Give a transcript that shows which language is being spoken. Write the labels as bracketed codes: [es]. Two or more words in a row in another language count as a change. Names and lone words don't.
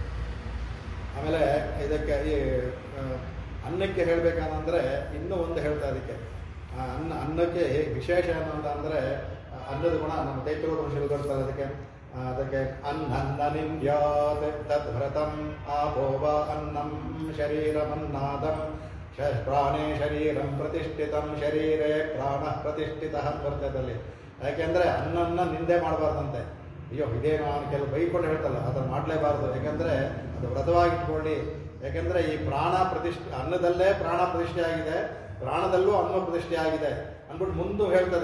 [kn] ಆಮೇಲೆ ಇದಕ್ಕೆ ಈ ಅನ್ನಕ್ಕೆ ಹೇಳಬೇಕಂದ್ರೆ ಇನ್ನೂ ಒಂದು ಹೇಳ್ತಾ ಇದಕ್ಕೆ. ಅನ್ನಕ್ಕೆ ವಿಶೇಷ ಅನ್ನೋದಂದರೆ ಅನ್ನದ ಗುಣ ನಮ್ಮ ತೈತ್ರೋ ಋಷಿಗಳು ಬರ್ತಾರೆ ಅದಕ್ಕೆ [sa] ಅನ್ನ ನಿಂದ್ಯಾತ್ ತದ್ಭೃತಂ ಆಪೋವ ಅನ್ನಂ ಶರೀರಮನ್ನಾದಂ ಪ್ರಾಣೇ ಶರೀರಂ ಪ್ರತಿಷ್ಠಿತಂ ಶರೀರೇ ಪ್ರಾಣ ಪ್ರತಿಷ್ಠಿತ [kn] ಬರ್ತದಲ್ಲಿ. ಯಾಕೆಂದರೆ ಅನ್ನನ್ನ ನಿಂದೆ ಮಾಡಬಾರ್ದಂತೆ. ಅಯ್ಯೋ ಇದೇನೋ ಕೆಲವು ಬೈಕೊಂಡು ಹೇಳ್ತಲ್ಲ, ಅದನ್ನು ಮಾಡಲೇಬಾರ್ದು. ಯಾಕೆಂದರೆ ಅದು ವ್ರತವಾಗಿಟ್ಕೊಳ್ಳಿ. ಯಾಕೆಂದರೆ ಈ ಪ್ರಾಣ ಅನ್ನದಲ್ಲೇ ಪ್ರಾಣ ಪ್ರತಿಷ್ಠೆ ಆಗಿದೆ, ಪ್ರಾಣದಲ್ಲೂ ಅನ್ನ ಪ್ರತಿಷ್ಠೆ ಆಗಿದೆ ಅಂದ್ಬಿಟ್ಟು ಮುಂದೆ ಹೇಳ್ತದೆ.